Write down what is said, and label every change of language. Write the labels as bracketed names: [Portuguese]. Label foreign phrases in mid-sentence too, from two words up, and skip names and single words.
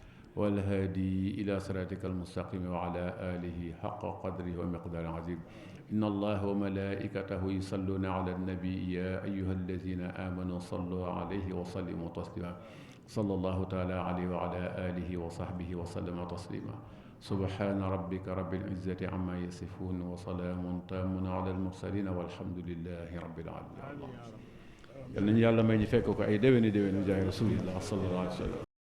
[Arabic] والهادي إلى صراطك المستقيم وعلى آله حق قدره ومقدار عظيم إن الله وملائكته يصلون على النبي يا أيها الذين آمنوا صلوا عليه وسلموا تسليما صلى الله تعالى عليه وعلى آله وصحبه وسلم تسليما سبحان ربك رب العزة عما يصفون وسلام تام على المرسلين والحمد لله رب العالمين [Wolof] yal nañu yàlla may ñu fekk ko ay déwéni déwéni jaay [Arabic] رسول الله صلى الله عليه وسلم